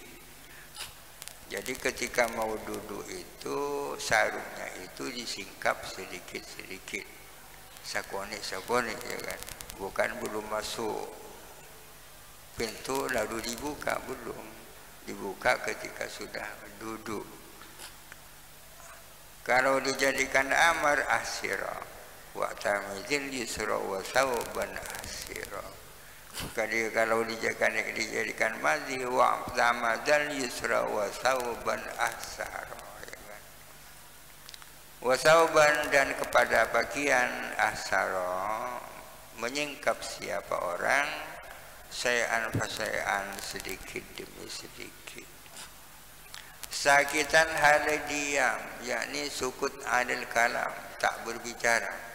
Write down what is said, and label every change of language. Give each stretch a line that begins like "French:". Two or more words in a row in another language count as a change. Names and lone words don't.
Indonesian: Jadi ketika mau duduk itu sarungnya itu disingkap sedikit-sedikit, sakonik-sakonik ya kan. Bukan belum masuk pintu lalu dibuka, belum. Dibuka ketika sudah duduk. Kalau dijadikan
Arabic: أمر احسر، واعتمد اليسرى وثوبا احسر.
Indonesian: Kalau dijadikan
Arabic: ماضي واعتمد اليسرى وثوبا أحسر,
Indonesian: ya kan?
Arabic: وثوبا,
Indonesian: dan kepada pakaian ahsara, menyingkap siapa orang,
Arabic: شيئا فشيئا,
Indonesian: sedikit demi sedikit. Sakitan hal diam, yakni
Arabic: سكوت عن الكلام,
Indonesian: tak berbicara.